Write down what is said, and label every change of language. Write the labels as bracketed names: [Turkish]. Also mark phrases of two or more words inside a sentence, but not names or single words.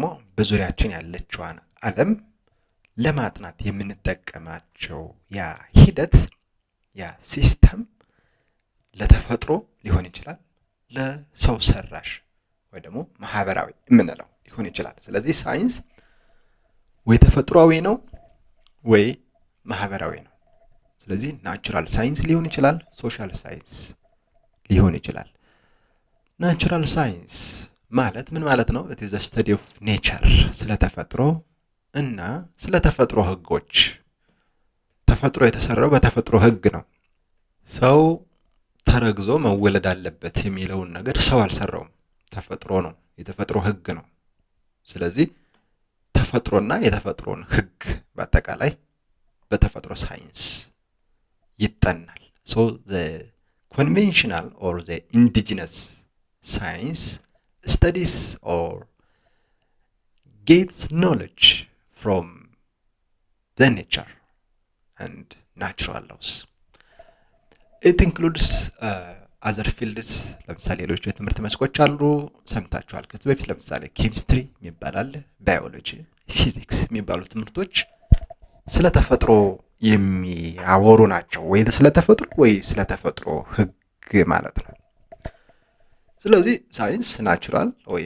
[Amharic] በዙሪያችን ያለችዋን ዓለም ለማጥናት የምንጠቀማቸው ያ ሂደት ያ ሲስተም ለተፈጥሮ ሊሆን ይችላል፣ ለሰው ሰራሽ ወይ ደግሞ ማህበራዊ የምንለው ሊሆን ይችላል። ስለዚህ ሳይንስ ወይ ተፈጥሯዊ ነው ወይ ማህበራዊ ነው። ስለዚህ [English] natural science [Amharic] ሊሆን ይችላል፣ [English] social science [Amharic] ሊሆን ይችላል። [English] natural science [Amharic] ማለት ምን ማለት ነው? [English] it is a study of nature፣ [Amharic] ስለ ተፈጥሮ እና ስለ ተፈጥሮ ህጎች። ተፈጥሮ የተሰራው በተፈጥሮ ህግ ነው። ሰው ተረግዞ መወለድ አለበት የሚለውን ነገር ሰው አልሰራውም፣ ተፈጥሮ ነው፣ የተፈጥሮ ህግ ነው። ስለዚህ ተፈጥሮና የተፈጥሮን ህግ በአጠቃላይ በተፈጥሮ ሳይንስ ይጠናል። [English] so the conventional or the indigenous science studies or gets knowledge from the nature and natural laws. it includes other fields። [Amharic] ለምሳሌ ሌሎች የትምህርት መስኮች አሉ፣ ሰምታችኋል ከዚህ በፊት። ለምሳሌ ኬሚስትሪ የሚባል አለ፣ ባዮሎጂ፣ ፊዚክስ የሚባሉ ትምህርቶች ስለ ተፈጥሮ የሚያወሩ ናቸው። ወይ ስለ ተፈጥሮ ወይ ስለ ተፈጥሮ ህግ ማለት ነው። ስለዚህ [English] science natural [Amharic] ወይም